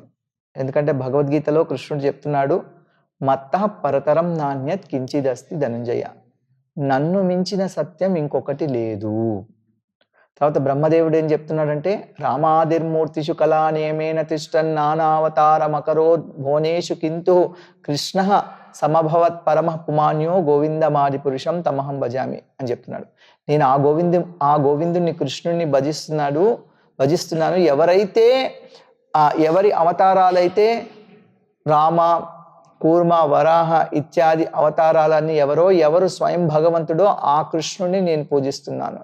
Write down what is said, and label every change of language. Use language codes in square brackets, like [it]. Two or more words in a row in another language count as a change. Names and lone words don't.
[te] ఎందుకంటే భగవద్గీతలో కృష్ణుడు చెప్తున్నాడు, [sa] మత్తః పరతరం నాణ్యత్ కించిదస్తి ధనంజయ, [te] నన్ను మించిన సత్యం ఇంకొకటి లేదు. తర్వాత బ్రహ్మదేవుడు ఏం చెప్తున్నాడంటే, [sa] రామాదిర్మూర్తిషు కళానియమేన తిష్టన్ నానావతారమకరోద్ భువనేషు కింతు కృష్ణ సమభవత్ పరమ పుమాన్యో గోవిందమాది పురుషం తమహం భజామి [te] అని చెప్తున్నాడు. నేను ఆ గోవిందుని కృష్ణుడిని భజిస్తున్నాను. ఎవరి అవతారాలైతే రామ, కూర్మ, వరాహ ఇత్యాది అవతారాలన్నీ ఎవరు స్వయం భగవంతుడో ఆ కృష్ణుడిని నేను పూజిస్తున్నాను.